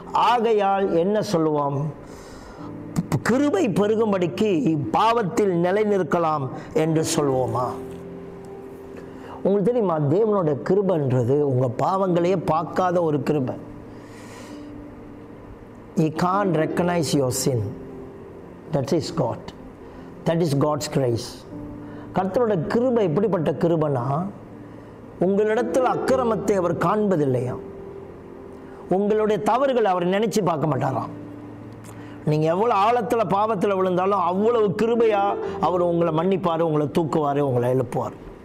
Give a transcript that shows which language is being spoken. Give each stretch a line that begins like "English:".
Tamil: ஆகையால் என்ன சொல்லுவோம்? கிருபை பெருகும்படிக்கு பாவத்தில் நிலை நிற்கலாம் என்று சொல்வோமா? உங்களுக்கு தெரியுமா, தேவனோட கிருபைன்றது உங்கள் பாவங்களையே பார்க்காத ஒரு கிருபை.
English: You can't recognize your sin. That is God. That is God's grace.
Tamil: கர்த்தரோட கிருபை எப்படிப்பட்ட கிருபைனா, உங்களிடத்தில் அக்கிரமத்தை அவர் காண்பதில்லையா, உங்களுடைய தவறுகளை அவர் நினைச்சு பார்க்க மாட்டாராம். நீங்கள் எவ்வளோ ஆழத்தில் பாவத்தில் விழுந்தாலும் அவ்வளவு கிருபையாக அவர் உங்களை மன்னிப்பார், உங்களை தூக்குவார், உங்களை எழுப்புவார்.